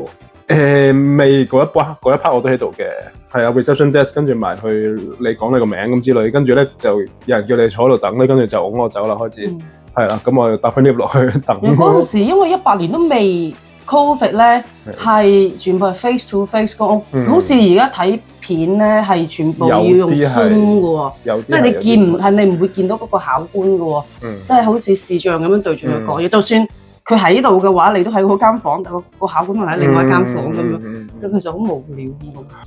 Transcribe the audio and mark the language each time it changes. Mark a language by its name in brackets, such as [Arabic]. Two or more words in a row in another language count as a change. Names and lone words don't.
[Cantonese] 未嗰一 part 我都喺度嘅，係啊 [English] reception desk， [Cantonese] 跟住埋去你講你個名咁之類，跟住咧就有人叫你坐喺度等咧，跟住就拱我走啦開始，係啦，咁我就搭翻 lift 落去等。嗰陣時因為18年都未 covid 咧，係全部係 [English] face to face [Cantonese] 個，好似而家睇片咧係全部要用 Zoom 嘅喎，即係你見唔係你唔會見到嗰個考官嘅喎，即係好似視像咁樣對住佢講嘢，就算佢喺度嘅話，你都喺嗰間房，個考官可能喺另外一間房咁樣，咁其實好無聊嘅。